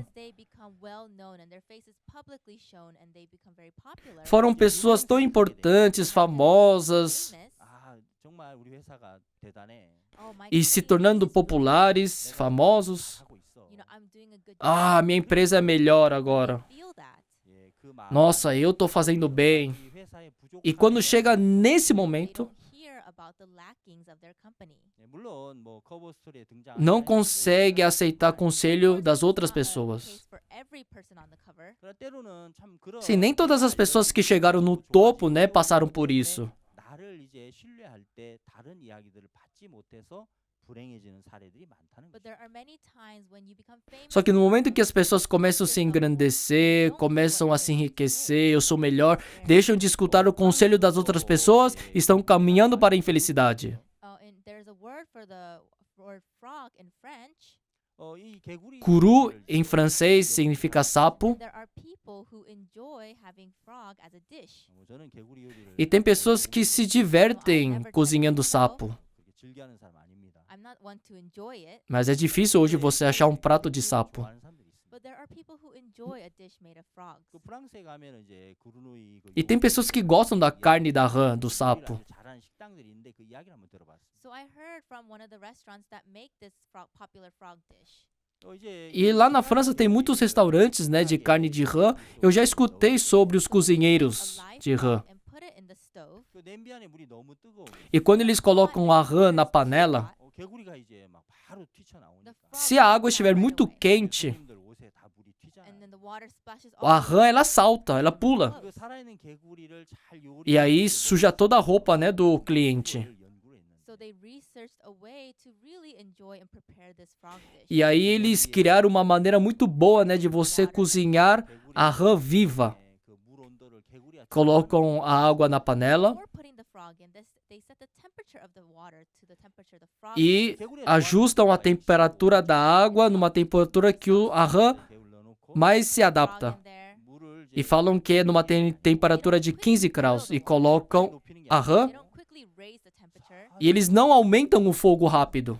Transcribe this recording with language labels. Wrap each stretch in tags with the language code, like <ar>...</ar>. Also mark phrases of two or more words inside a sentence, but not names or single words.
<en>As they become well known and their faces publicly shown and they become very popular.</en> <pt>Foram pessoas tão importantes, famosas,</pt> <en>famous,</en> <ko>아, 정말 우리 회사가 대단해.</ko> <en>oh, my</en> <pt>e se</pt> <en>company</en> <pt>tornando</pt> <en>is</en> <pt>populares, famosos.</pt> <ko>하고 있어.</ko> <en>I'm doing a good Ah, job.</en> <pt>minha empresa é melhor agora.</pt> <en>Feel that.</en> <ko>예, 그 마음.</ko> <pt>Nossa, eu tô fazendo bem.</pt> <ko>이 회사의</ko> <pt>E quando</pt> <ko>부족함에</ko> <pt>chega nesse</pt> <en>They</en> <pt>momento,</pt> <en>don't hear about the lackings of their company.</en> <ko>예, 물론 뭐 커버 스토리에 등장</ko> <pt>não consegue aceitar conselho das outras</pt> <en>It's not a</en> <pt>pessoas.</pt> <en>case for every person on the cover.</en> <ko>그러나 때로는 참 그런</ko> <pt>Sim, nem todas as pessoas que chegaram no topo, né, passaram por isso.</pt> <ko>나를 이제 신뢰할 때 다른 이야기들을 받지 못해서 불행해지는 사례들이 많다는</ko> <en>But</en> <ko>거죠.</ko> <en>there are many times when you become famous.</en> <pt>Só que no momento que as pessoas começam a se engrandecer, começam a se enriquecer, eu sou melhor, deixam de escutar o conselho das outras pessoas, estão caminhando para a infelicidade.</pt> <en>And there's a word for the word frog in French.</en> <ko>이 개구리</ko> <pt>Curu, em francês, significa sapo.</pt> <en>There are people who enjoy having frog as a dish.</en> <ko>저는 개구리 요리를</ko> <pt>E tem pessoas que se divertem cozinhando sapo.</pt> <ko>그렇게 즐겨하는 사람 아닙니다.</ko> <en>I'm not one to enjoy it,</en> <pt>Mas é difícil hoje você achar um prato de sapo.</pt> <ko>좋아하는 사람들이 있습니다.</ko> <en>but there are people who enjoy a dish made of frogs.</en> <ko>그 프랑스에 가면 이제 구르누이</ko> <pt>E tem pessoas que gostam da carne da rã, do sapo.</pt> <ko>잘하는 식당들이 있는데 그 이야기를 한번 들어봤어요.</ko> <en>So I heard from one of the restaurants that make this popular frog dish.</en> <ko>이제</ko> <pt>E lá na França tem muitos restaurantes, né, de carne de rã. Eu já escutei sobre os cozinheiros</pt> <en>A live</en> <pt>de rã.</pt> <en>frog and put it in the stove.</en> <ko>그 냄비 안에 물이 너무 뜨거워.</ko> <pt>E quando eles colocam a rã na panela,</pt> <ko>개구리가 이제 막 바로</ko> <en>The</en> <ko>튀쳐나오니까.</ko> <en>frog</en> <pt>se a água</pt> <en>comes</en> <pt>estiver</pt> <en>out right</en> <pt>muito</pt> <en>away.</en> <pt>quente,</pt> <ko>손님들 옷에 다 물이 튀잖아.</ko> <en>And then the water splashes</en> <pt>a</pt> <en>all</en> <pt>rã ela salta, ela pula.</pt> <ko>그 살아있는 개구리를 잘 요리.</ko> <pt>E aí suja toda a roupa, né, do cliente.</pt> <ko>연구를 했는데</ko> <en>So they researched a way to really enjoy and prepare this frog dish.</en> <pt>E aí eles criaram uma maneira muito boa, né, de você cozinhar a rã viva. Colocam a água na panela</pt> <en>Before putting the frog in, they set the temperature of the water to the temperature the frog</en> <pt>e ajustam a temperatura da água numa temperatura que a rã mais se adapta. E falam que é numa temperatura de 15 graus. E colocam a rã e eles não aumentam o fogo rápido.</pt>